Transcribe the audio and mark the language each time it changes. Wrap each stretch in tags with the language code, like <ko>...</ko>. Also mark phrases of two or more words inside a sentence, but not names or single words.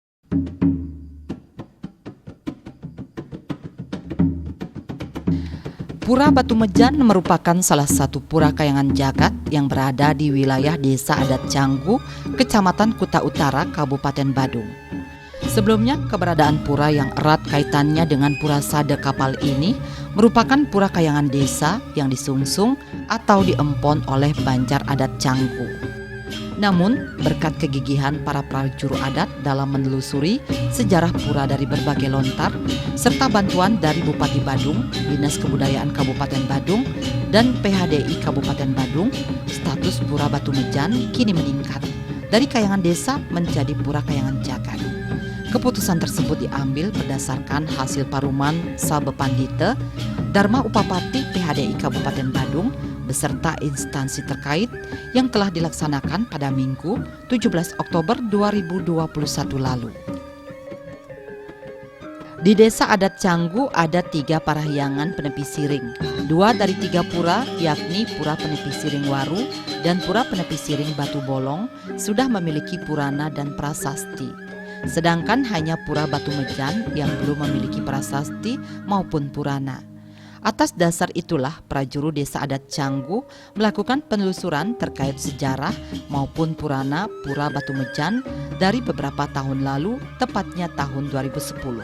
<id>Pura Batu Mejan merupakan salah satu pura kayangan jagat yang berada di wilayah Desa Adat Canggu, Kecamatan Kuta Utara, Kabupaten Badung. Sebelumnya, keberadaan pura yang erat kaitannya dengan Pura Sade Kapal ini merupakan pura kayangan desa yang disungsung atau diempon oleh Banjar Adat Canggu. Namun, berkat kegigihan para prajuru adat dalam menelusuri sejarah pura dari berbagai lontar, serta bantuan dari Bupati Badung, Dinas Kebudayaan Kabupaten Badung, dan PHDI Kabupaten Badung, status Pura Batu Mejan kini meningkat dari kayangan desa menjadi pura kayangan jagat. Keputusan tersebut diambil berdasarkan hasil paruman Sabepandite, Dharma Upapati PHDI Kabupaten Badung, beserta instansi terkait yang telah dilaksanakan pada Minggu 17 Oktober 2021 lalu. Di Desa Adat Canggu ada 3 parahyangan penepi siring. 2 dari 3 pura, yakni Pura Penepi Siring Waru dan Pura Penepi Siring Batu Bolong, sudah memiliki purana dan prasasti. Sedangkan hanya Pura Batu Mejan yang belum memiliki prasasti maupun purana. Atas dasar itulah prajuru Desa Adat Canggu melakukan penelusuran terkait sejarah maupun purana Pura Batu Mejan dari beberapa tahun lalu, tepatnya tahun 2010.</id>